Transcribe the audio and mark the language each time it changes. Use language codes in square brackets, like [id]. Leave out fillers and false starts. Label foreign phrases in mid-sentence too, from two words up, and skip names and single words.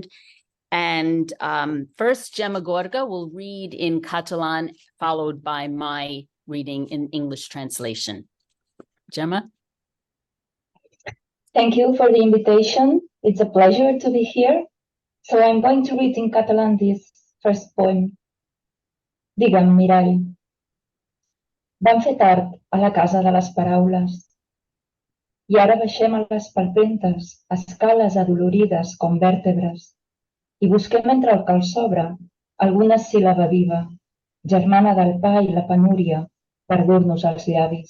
[en] And first, Gemma Gorga will read in Catalan, followed by my reading in English translation. Gemma? Thank you for the invitation. It's a pleasure to be here. So I'm going to read in Catalan this first poem. [ca] Digue'm, mirall. Vam fer tard a la casa de les paraules. I ara baixem a les palpentes, escales adolorides com vèrtebres, i busquem entre el que el sobra alguna síl·laba viva, germana del pa i la penúria, per dur-nos als llavis.